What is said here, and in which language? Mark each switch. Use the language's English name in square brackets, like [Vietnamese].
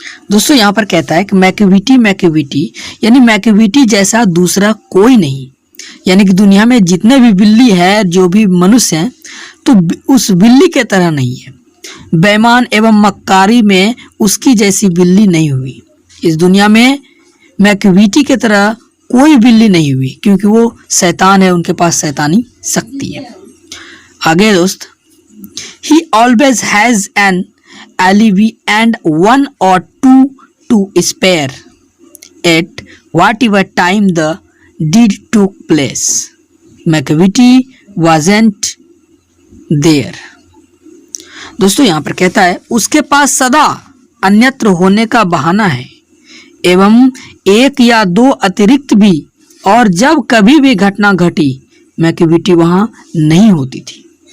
[Hindi] दोस्तों, यहाँ पर कहता है कि मैकविटी, मैकविटी यानी मैकविटी जैसा दूसरा कोई नहीं, यानी कि दुनिया में जितने भी बिल्ली है, जो भी मनुष्य हैं, तो उस बिल्ली के तरह नहीं है। बेईमान एवं मक्कारी में उसकी जैसी बिल्ली नहीं हुई। इस दुनिया में मैकविटी के तरह कोई बिल्ली नहीं हुई, क्योंकि वो शैतान है, उनके पास शैतानी शक्ति है। आगे दोस्त, [English] he always has an alibi and one or two to spare at whatever time the deed took place. McVitie wasn't there. [Hindi] दोस्तों यहाँ पर कहता है उसके पास सदा अन्यत्र होने का बहाना है एवं एक या दो अतिरिक्त भी, और जब कभी भी घटना घटी मैकविटी वहां नहीं होती थी।